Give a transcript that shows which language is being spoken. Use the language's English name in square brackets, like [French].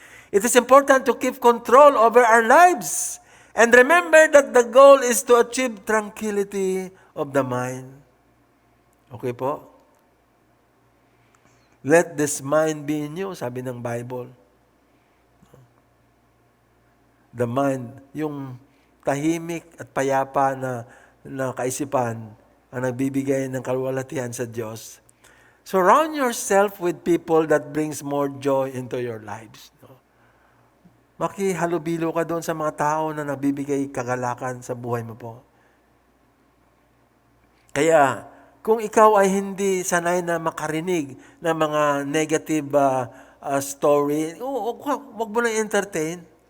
[English] It is important to keep control over our lives and remember that the goal is to achieve tranquility of the mind. Okay po? Let this mind be in you, [Filipino] sabi ng [English] Bible. The mind, [Filipino] yung tahimik at payapa na kaisipan ang nagbibigay ng kaluwalhatian sa Diyos. [English] Surround yourself with people that brings more joy into your lives. [Filipino] Makihalubilo ka doon sa mga tao na nagbibigay kagalakan sa buhay mo po. Kaya, kung ikaw ay hindi sanay na makarinig ng mga negative story, wag mo na entertain.